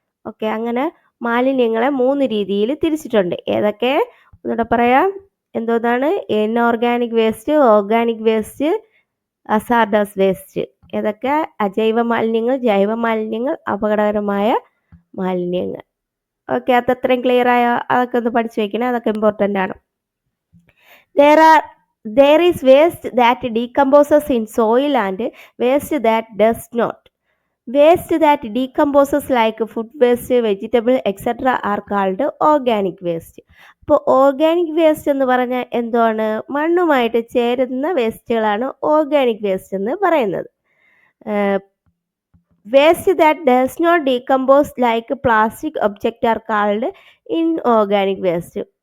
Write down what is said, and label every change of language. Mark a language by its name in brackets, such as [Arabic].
[Malayalam] Okay, അങ്ങനെ മാലിന്യങ്ങളെ 3 രീതിയിൽ തിരിച്ചിട്ടുണ്ട്. ഏതൊക്കെ? ഒന്നുകൂടെ പറയാം. എന്തോന്നാണ്? Inorganic waste, organic waste, hazardous waste. ഏതൊക്കെ? അജൈവ മാലിന്യങ്ങൾ, ജൈവ മാലിന്യങ്ങൾ, അപകടകരമായ മാലിന്യങ്ങൾ. ഓക്കെ, അതത്രയും ക്ലിയർ ആയ? അതൊക്കെ ഒന്ന് പഠിച്ചു വെക്കണേ, അതൊക്കെ ഇമ്പോർട്ടൻ്റ് ആണ്. [English] There is waste that decomposes in soil and waste that does not. Waste that decomposes like food waste, vegetable, etc. are called organic waste. [Malayalam] അപ്പോൾ ഓർഗാനിക് വേസ്റ്റ് എന്ന് പറഞ്ഞാൽ എന്താണ്? മണ്ണുമായിട്ട് ചേരുന്ന വേസ്റ്റുകളാണ് ഓർഗാനിക് വേസ്റ്റ് എന്ന് പറയുന്നത്. [English] Waste that does not decompose like plastic object are called inorganic waste.